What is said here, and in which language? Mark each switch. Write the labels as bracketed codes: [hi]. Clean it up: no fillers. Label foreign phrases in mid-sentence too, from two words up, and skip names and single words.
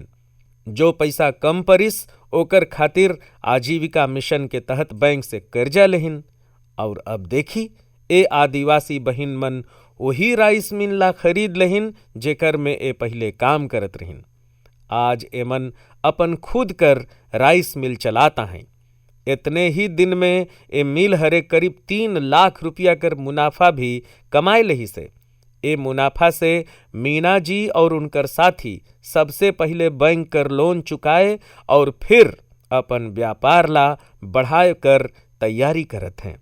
[hne] जो पैसा कम परिस ओकर खातिर आजीविका मिशन के तहत बैंक से कर्जा लेहिन। और अब देखी ए आदिवासी बहिन मन वही राइस मिल ला खरीद लेहिन जेकर में ए पहले काम करत रहिन। आज एमन अपन खुद कर राइस मिल चलाता हैं। इतने ही दिन में ए मिल हरे करीब 3 लाख रुपया कर मुनाफा भी कमाए लही से। ए मुनाफा से मीना जी और उनकर साथी सबसे पहले बैंक कर लोन चुकाए और फिर अपन व्यापार ला बढ़ाए कर तैयारी करत हैं।